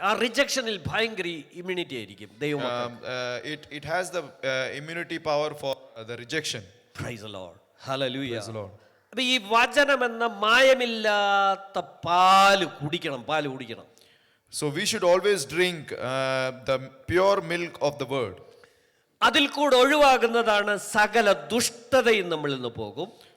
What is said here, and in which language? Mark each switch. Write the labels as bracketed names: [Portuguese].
[Malayalam] ആ റിജക്ഷനിൽ ഭയങ്കര ഇമ്മ്യൂണിറ്റി ആയിരിക്കും ദൈവം. [English] It has the immunity power for the rejection. Praise the Lord. Hallelujah. Praise the Lord. [Malayalam] അപ്പൊ ഈ വചനം എന്ന മായമില്ലാത്ത പാല് കുടിക്കണം. [English] So we should always drink the pure milk of the word. [Malayalam] അതിൽ കൂടെ ഒഴിവാകുന്നതാണ് സകല ദുഷ്ടതയും നമ്മളിൽ നിന്ന് പോകും.